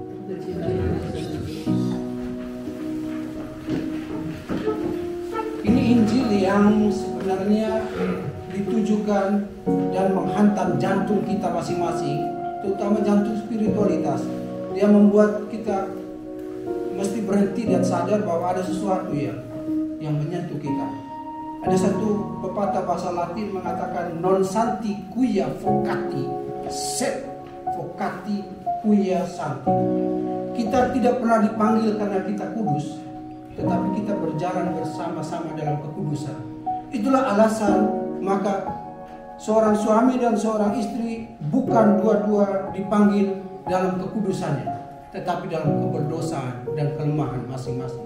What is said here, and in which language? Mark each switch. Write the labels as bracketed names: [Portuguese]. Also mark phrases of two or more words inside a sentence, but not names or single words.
[Indonesian] Ini Injil yang sebenarnya ditujukan dan menghantam jantung kita masing-masing, terutama jantung spiritualitas. Dia membuat kita mesti berhenti dan sadar bahwa ada sesuatu yang menyentuh kita. Ada satu pepatah bahasa Latin mengatakan [Latin] non santi quia vocati, sed vocati quia santi. [Indonesian] Kita tidak pernah dipanggil karena kita kudus, tetapi kita berjalan bersama-sama dalam kekudusan. Itulah alasan maka seorang suami dan seorang istri bukan dua-dua dipanggil dalam kekudusannya, tetapi dalam keberdosaan dan kelemahan masing-masing.